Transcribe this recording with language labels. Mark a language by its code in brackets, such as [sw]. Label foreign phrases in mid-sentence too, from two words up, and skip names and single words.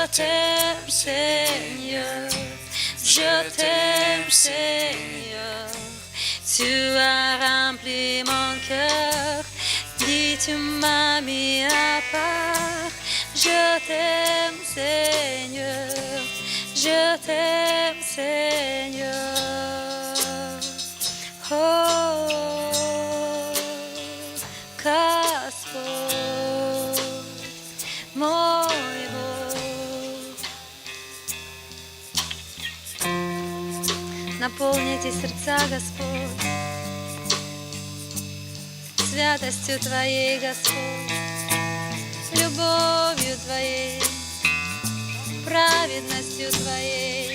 [fr] Je t'aime, Seigneur, Je t'aime, Seigneur. Tu as rempli mon cœur. Dis, tu m'as mis à part. Je t'aime, Seigneur. Je t'aime, Seigneur. [ru] Oh, Господь, мой Бог. Наполни эти сердца, Господь, святостью Твоей, Господь, любовью Твоей, праведностью Твоей.